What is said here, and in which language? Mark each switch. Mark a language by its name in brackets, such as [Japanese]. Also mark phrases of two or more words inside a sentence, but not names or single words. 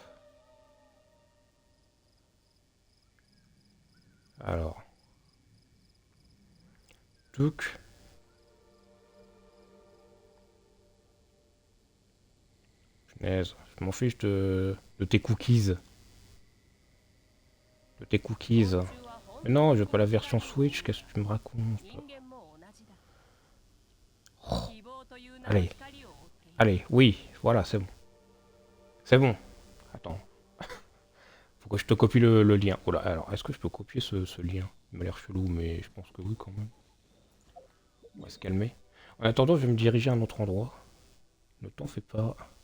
[French] Alors, touc. Punaise, je m'en fiche de tes cookies. De tes cookies. [Japanese] 昆虫は本 [French] Mais [Japanese] 当 [French] non, [Japanese] に [French] je veux [Japanese] こ [French] pas la [Japanese] んな [French] version [Japanese] に [French] Switch, qu'est-ce que tu me racontes? [Japanese] 人間も同じだ。 [French] Oh, [Japanese] 希望という名の [French] allez, [Japanese] 光を追っている。 [French] allez, oui, voilà, c'est bon. C'est bon. Attends, faut que je te copie le lien. Oh là, alors, est-ce que je peux copier ce lien? Il m'a l'air chelou, mais je pense que oui quand même. On va se calmer. En attendant, je vais me diriger à un autre endroit. Ne t'en fais pas.